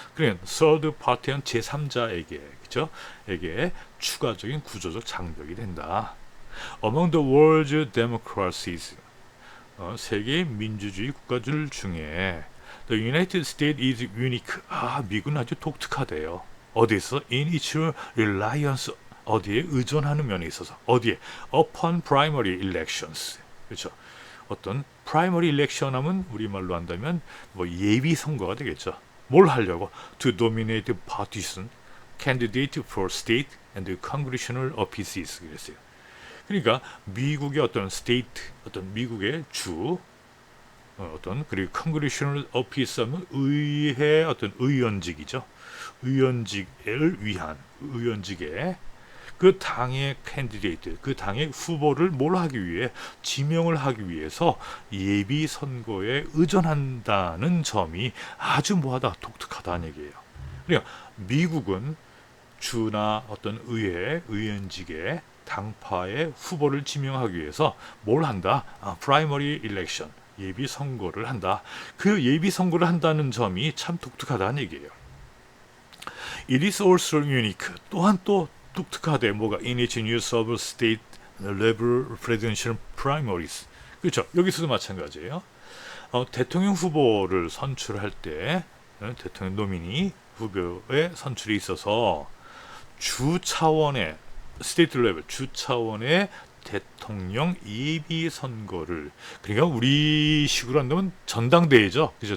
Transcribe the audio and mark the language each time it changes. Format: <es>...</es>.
<ko>그러니까 third party는 제3자에게, 그죠? 에게 추가적인 구조적 장벽이 된다.</ko> <en>Among the world's democracies,</en> <ko>세계 민주주의 국가들 중에</ko> <en>the United States is unique.</en> <ko>미국은 아주 독특하대요. 어디서?</ko> <en>In its reliance,</en> <ko>어디에 의존하는 면에 있어서. 어디에?</ko> <en>Upon primary elections.</en> <ko>그렇죠. 어떤 primary election 하면 우리말로 한다면 예비 선거가 되겠죠. 뭘 하려고?</ko> <en>To nominate partisan candidate for state and congressional offices.</en> <ko>그랬어요. 그러니까 미국의 어떤 스테이트, 어떤 미국의 주, 그리고 congressional office 하면 의회 어떤 의원직이죠. 의원직을 위한 의원직에 그 당의 캔디데이트, 그 당의 후보를 뭘 하기 위해, 지명을 하기 위해서 예비 선거에 의존한다는 점이 아주 독특하다는 얘기예요. 그러니까 미국은 주나 어떤 의회, 의원직에 당파의 후보를 지명하기 위해서 뭘 한다? 프라이머리 일렉션, 예비 선거를 한다. 그 예비 선거를 한다는 점이 참 독특하다는 얘기예요.</ko> <en>It is also unique.</en> <ko>또한 또 독특하대. 뭐가?</ko> <en>In its use of state level presidential primaries.</en> <ko>그렇죠. 여기서도 마찬가지예요. 대통령 후보를 선출할 때 대통령 노미니 후보의 선출이 있어서 주 차원의 스테이트 레벨, 주 차원의 대통령 예비 선거를, 그러니까 우리식으로 한다면 전당대회죠. 그죠?</ko>